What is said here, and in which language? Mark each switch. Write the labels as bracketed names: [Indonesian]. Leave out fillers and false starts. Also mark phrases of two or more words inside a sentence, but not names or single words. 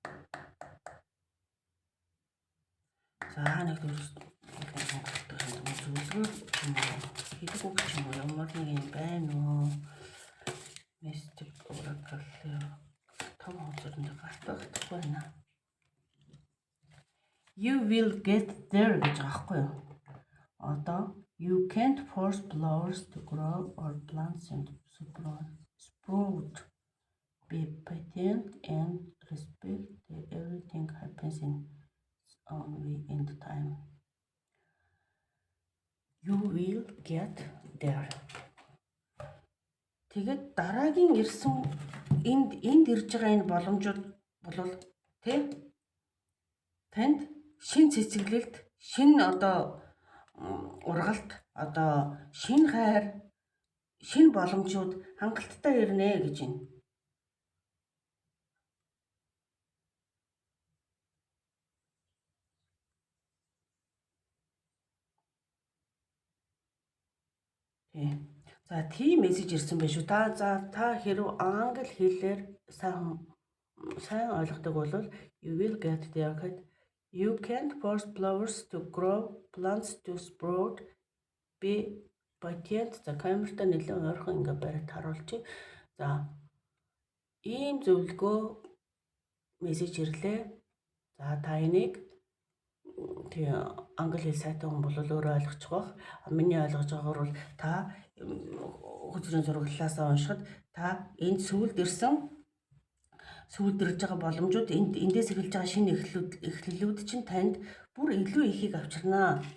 [Mongolian] За нэг зөвлөгөө юм уу? Хэлэх үг ч юм уу? Ямар нэг юм байна уу? Mystic Oracle том хуудсанд гартах байна. [English] You will get there [Mongolian] гэж байгаа байхгүй юу? [English] Одоо you can't force flowers to grow or plants to sprout. Be patient and respect that everything happens in its own way and time. You will get there. [Mongolian] Тэгээд дараагийн ирсэн энд ирж байгаа энэ боломжууд бол танд шин цэцэглэлт, шин одоо ургалт, одоо шин хайр, шин боломжууд хангалттай ирнэ гэж байна. За тийм мессеж ирсэн байх шүү. Та хэрв англи хэлээр сайн ойлгодог бол [English] you will get there [Mongolian] гэхэд [English] you can't force flowers to grow, plants to sprout, be patient. [Mongolian] За камертаа нэлээд ойрхон ингээ бариад харуулчих. За ийм зөвлөгөө мессеж ирлээ. За та энийг англи хэл сайтай хүн бол өөрөө ойлгочих бах. Миний ойлгож байгаагаар бол та хөзрийн сургуулиасаа уншихад та энд сүүлд ирж байгаа боломжууд эндээс эхэлж байгаа шинэ эхлэлүүд чинь танд бүр илүү ихийг авчирнаа.